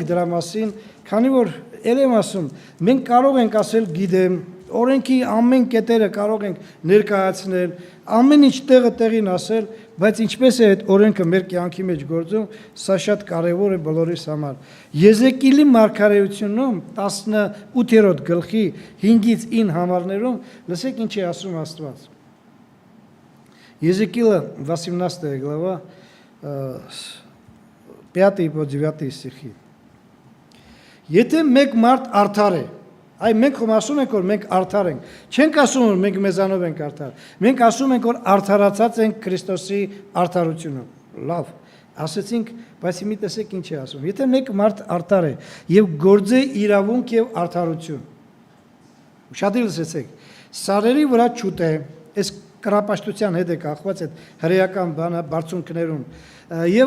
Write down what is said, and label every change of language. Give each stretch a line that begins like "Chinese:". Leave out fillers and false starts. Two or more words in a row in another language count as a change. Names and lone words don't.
Armenian: դրա մասին, քանի որ ել եմ ասում, մենք կարող ենք ասել գիտեմ, օրենքի ամեն կետերը կարող ենք ներկայացնել, ամեն ինչ տեղին ասել, բայց ինչպես է այդ օրենքը մեր կյանքի մեջ գործում, սա շատ կարևոր է բոլորիս համար։ Եզեկիելի մարգարեությունում 18-րդ գլխի 5-ից 9 համարներում լսեք ինչ է ասում Աստված։ Եզեկիելը 18 глава
Russian: 5 по 9 стихи։
Armenian: Եթե մեկ մարդ արդար է, Այ մենք ասում ենք, որ մենք արդար ենք։ Չենք ասում, որ մենք մեզանով ենք արդար։ Մենք ասում ենք, որ արդարացած ենք Քրիստոսի արդարությունով։ Լավ, ասեցինք, բայց մի տեսեք ինչ է ասում։ Եթե մեկ մարդ արդար է եւ գործե իրավունք եւ արդարություն։ Շատ լսեցեք։ Սարերի վրա չուտ է, այս կրապաշտության հետ է կախված այդ հրեական բանը բարձունքներում։ Եվ